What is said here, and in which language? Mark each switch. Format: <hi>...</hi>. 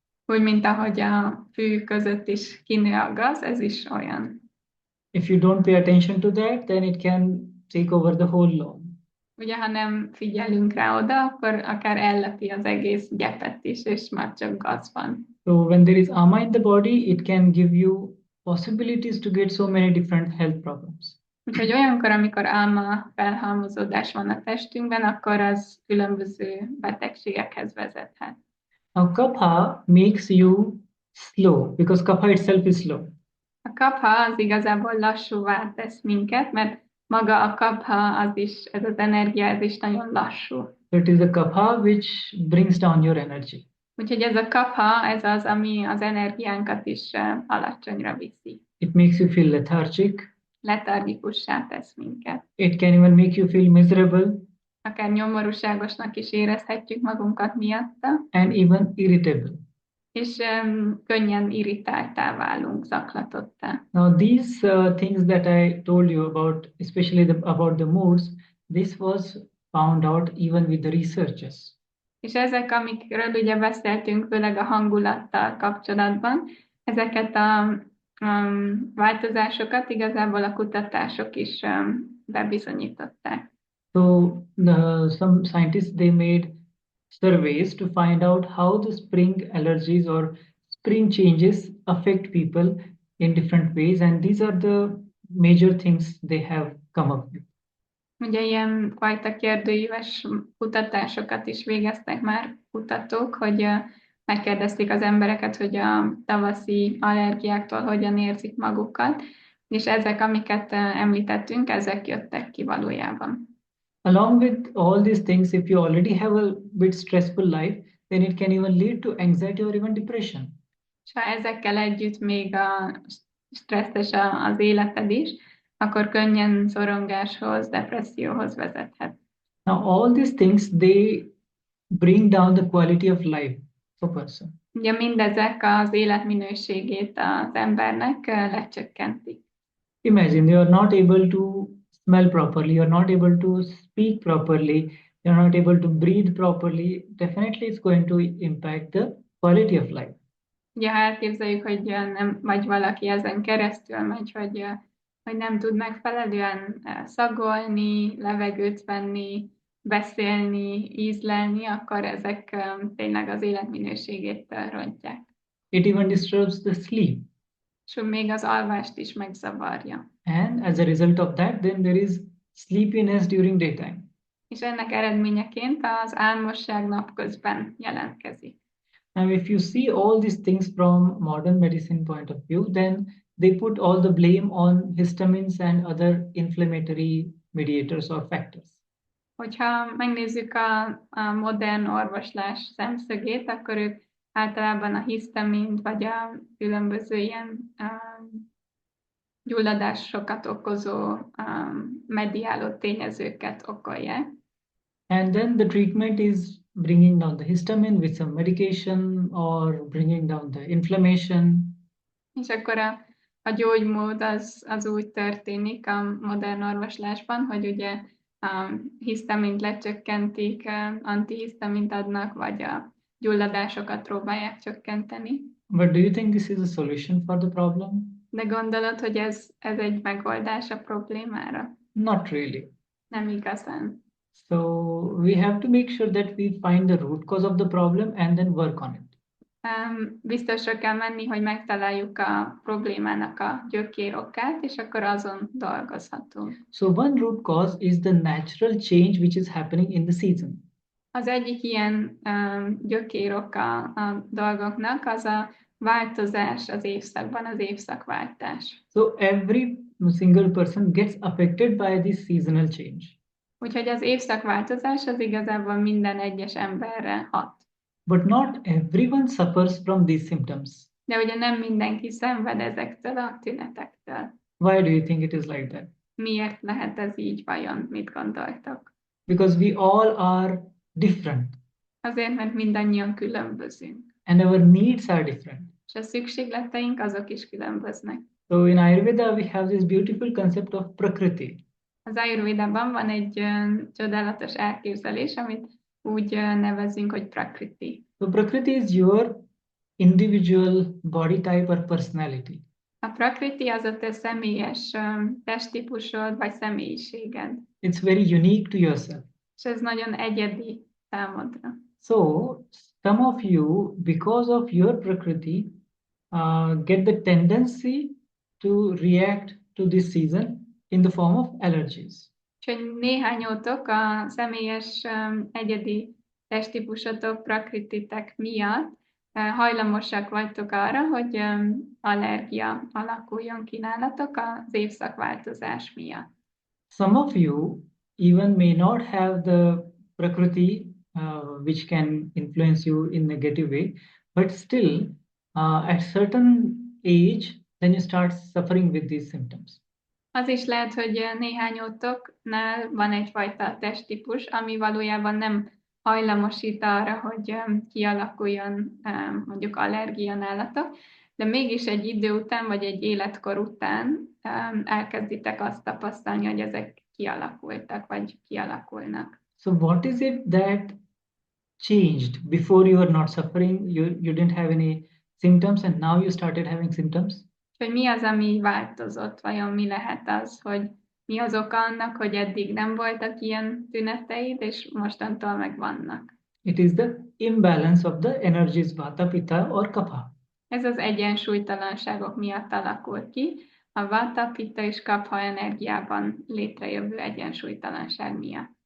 <hu>Úgy, mint ahogy a fű között is kinő a gaz, ez is olyan.</hu> <en>If you don't pay attention to that, then it can take over the whole lawn.</en> <hu>Ugye, ha nem figyelünk rá oda, akkor akár ellepi az egész gyepet is, és már csak gaz van.</hu> <en>So when there is ama in the body, it can give you possibilities to get so many different health problems.</en> <hu>Úgyhogy olyankor, amikor áma felhalmozódás van a testünkben, akkor az különböző betegségekhez vezethet.</hu> <en>Now kapha makes you slow because kapha itself is slow.</en> <hu>A kapha az igazából lassúvá tesz minket, mert maga a kapha, az is, ez az energia, ez is nagyon lassú.</hu> <en>So it is the kapha which brings down your energy.</en> <hu>Úgyhogy ez a kapha, ez az, ami az energiánkat is alacsonyra viszi.</hu> <en>It makes you feel lethargic.</en> <hu>Letargikussá tesz minket.</hu> <en>It can even make you feel miserable.</en> <hu>Akár nyomorúságosnak is érezhetjük magunkat miatta.</hu> <en>And even irritable.</en> <hu>És könnyen irritáltá válunk, zaklatottá.</hu> <en>Now these things that I told you about, especially about the moods, this was found out even with the researchers.</en> <hu>És ezek, amikről ugye beszéltünk, főleg a hangulattal kapcsolatban, ezeket a változásokat igazából a kutatások is bebizonyították.</hu> <en>So some scientists, they made surveys to find out how the spring allergies or spring changes affect people in different ways, and these are the major things they have come up with.</en> <hu>Ugye ilyen fajta kérdőíves kutatásokat is végeztek már kutatók, hogy megkérdezték az embereket, hogy a tavaszi allergiáktól hogyan érzik magukat, és ezek, amiket említettünk, ezek jöttek ki valójában.</hu> <en>Along with all these things, if you already have a bit stressful life, then it can even lead to anxiety or even depression.</en> <hu>És ha ezekkel együtt még a stresszes az életed is, akkor könnyen szorongáshoz, depresszióhoz vezethet.</hu> <en>Now all these things, they bring down the quality of life of a person.</en> <hu>Ugye mindezek az életminőségét az embernek lecsökkentik.</hu> <en>Imagine you are not able to smell properly, you are not able to speak properly, you are not able to breathe properly. Definitely it's going to impact the quality of life.</en> <hu>Ugye, ha elképzeljük, hogy nem, vagy valaki ezen keresztül megy, hogy nem tud megfelelően szagolni, levegőt venni, beszélni, ízlelni, akkor ezek tényleg az életminőségét rontják.</hu> <en>It even disturbs the sleep.</en> <hu>És még az alvást is megzavarja.</hu> <en>And as a result of that, then there is sleepiness during daytime.</en> <hu>És ennek eredményeként az álmosság napközben jelentkezik.</hu> <en>Now, if you see all these things from modern medicine point of view, then they put all the blame on histamines and other inflammatory mediators or factors.</en> <hu>Hogyha megnézzük a modern orvoslás szemszögét, akkor ők általában a hisztamint, vagy a különböző ilyen gyulladásokat okozó mediáló tényezőket okolják.</hu> <en>And then the treatment is bringing down the histamine with some medication or bringing down the inflammation.</en> <hu>És akkor a gyógymód az úgy történik a modern orvoslásban, hogy ugye a hisztamint lecsökkentik, antihisztamint adnak, vagy a gyulladásokat próbálják csökkenteni.</hu> <en>But do you think this is a solution for the problem?</en> <hu>De gondolod, hogy ez egy megoldás a problémára?</hu> <en>Not really.</en> <hu>Nem igazán.</hu> <en>So we have to make sure that we find the root cause of the problem and then work on it.</en> <hu>Biztosra kell menni, hogy megtaláljuk a problémának a gyökérokát, és akkor azon dolgozhatunk.</hu> <en>So one root cause is the natural change which is happening in the season.</en> <hu>Az egyik ilyen gyökérok a dolgoknak az a változás az évszakban, az évszakváltás.</hu> <en>So every single person gets affected by this seasonal change.</en> <hu>Úgyhogy az évszakváltozás az igazából minden egyes emberre hat.</hu> <en>But not everyone suffers from these symptoms.</en> <hu>De ugye nem mindenki szenved ezektől a tünetektől.</hu> <en>Why do you think it is like that?</en> <hu>Miért lehet ez így vajon? Mit gondoltok?</hu> <en>Because we all are different.</en> <hu>Azért, mert mindannyian különbözünk.</hu> <en>And our needs are different.</en> <hu>És a szükségleteink azok is különböznek.</hu> <en>So in Ayurveda we have this beautiful concept of Prakriti.</en> <hu>Az Ájurvédában van egy csodálatos elképzelés, amit úgy nevezünk, hogy Prakriti.</hu> <en>So Prakriti is your individual body type or personality.</en> <hu>A Prakriti az a te személyes testtípusod vagy személyiséged.</hu> <en>It's very unique to yourself.</en> <hu>És ez nagyon egyedi számodra.</hu> <en>So some of you, because of your Prakriti, get the tendency to react to this season in the form of allergies.</en> <hu>Úgyhogy néhányotok a személyes egyedi testtípusotok, prakrititek miatt hajlamosak vagytok arra, hogy allergia alakuljon ki nálatok az évszakváltozás miatt.</hu> <en>Some of you even may not have the Prakriti which can influence you in negative way, but still at certain age then you start suffering with these symptoms.</en> <hu>Az is lehet, hogy néhányotoknál van egyfajta testtípus, ami valójában nem hajlamosít arra, hogy kialakuljon mondjuk allergia nálatok, de mégis egy idő után, vagy egy életkor után elkezditek azt tapasztalni, hogy ezek kialakultak, vagy kialakulnak.</hu> <en>So what is it that changed? Before you were not suffering, you didn't have any symptoms, and now you started having symptoms?</en> <hu>Hogy mi az, ami változott, vajon mi lehet az, hogy mi az oka annak, hogy eddig nem voltak ilyen tüneteid, és mostantól meg vannak.</hu> <en>It is the imbalance of the energies Vata, Pitta or Kapha.</en> <hu>Ez az egyensúlytalanságok miatt alakul ki, a Vata, Pitta és Kapha energiában létrejövő egyensúlytalanság miatt.</hu>